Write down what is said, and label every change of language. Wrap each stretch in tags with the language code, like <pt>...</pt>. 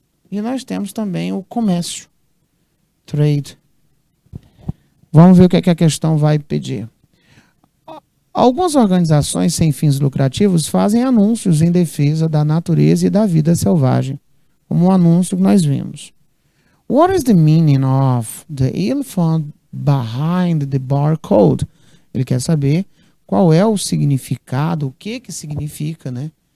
<pt>E nós temos também o comércio, trade. Vamos ver o que é que a questão vai pedir. Algumas organizações sem fins lucrativos fazem anúncios em defesa da natureza e da vida selvagem, como o anúncio que nós vimos.</pt> <en>What is the meaning of the elephant behind the barcode?</en> <pt>Ele quer saber qual é o significado, o que significa, né?</pt>